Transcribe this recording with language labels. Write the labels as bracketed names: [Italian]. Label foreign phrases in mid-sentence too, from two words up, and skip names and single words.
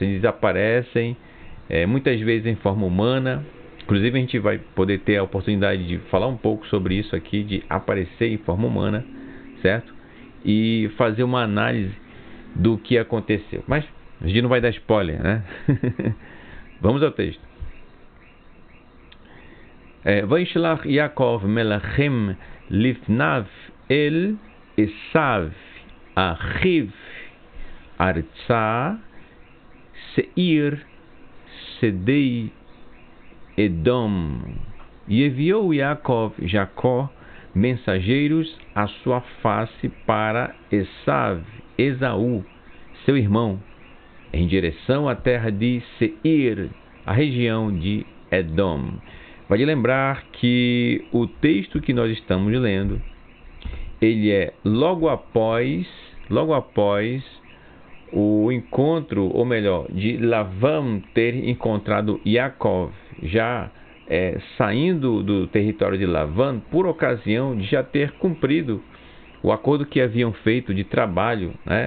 [Portuguese] Eles aparecem muitas vezes em forma humana. Inclusive a gente vai poder ter a oportunidade de falar um pouco sobre isso aqui, de aparecer em forma humana, certo? E fazer uma análise do que aconteceu. Mas a gente não vai dar spoiler, né? Vamos ao texto. [Hebrew] וישלח יעקב מלאכים לפניו אל עשו אחיו ארצה שעיר שדה אדום. [Portuguese] E enviou Yaakov, Jacó, mensageiros à sua face para Esav, Esaú, seu irmão, em direção à terra de Seir, a região de Edom. Vale lembrar que o texto que nós estamos lendo, ele é logo após o encontro, ou melhor, de Lavam ter encontrado Yaakov, já saindo do território de Lavan, por ocasião de já ter cumprido o acordo que haviam feito de trabalho, né?